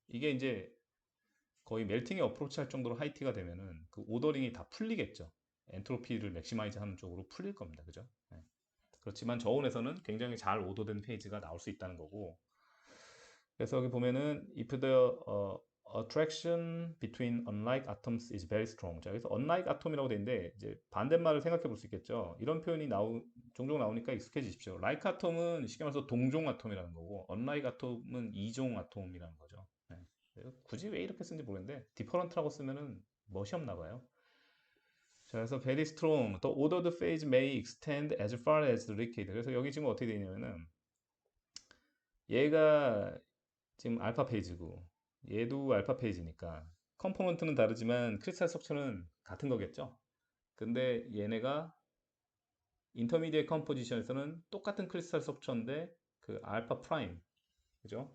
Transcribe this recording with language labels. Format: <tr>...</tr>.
<ko>이게 이제 거의 멜팅에 어프로치 할 정도로 하이티가 되면은 그 오더링이 다 풀리겠죠. 엔트로피를 맥시마이즈 하는 쪽으로 풀릴 겁니다. 그죠? 그렇지만 저온에서는 굉장히 잘 오더된 페이지가 나올 수 있다는 거고. 그래서 여기 보면은</ko> <en>if the attraction between unlike atoms is very strong.</en> <ko>자, 여기서 unlike atom이라고 돼 있는데 이제 반대말을 생각해 볼 수 있겠죠. 이런 표현이 종종 나오니까 익숙해지십시오. like atom은 쉽게 말해서 동종 아톰이라는 거고 unlike atom은 이종 아톰이라는 거죠. 굳이 왜 이렇게 쓰는지 모르겠는데 different라고 쓰면은 멋이 없나 봐요. 자, 그래서</ko> <en>very strong. The ordered phase may extend as far as the liquid.</en> <ko>그래서 여기 지금 어떻게 되냐면은 얘가 지금 알파 페이지고 얘도 알파 페이지니까 컴포넌트는 다르지만 크리스탈 스트럭처는 같은 거겠죠. 근데 얘네가 인터미디에이트 컴포지션에서는 똑같은 크리스탈 스트럭처인데 그 알파 프라임, 그죠?</ko>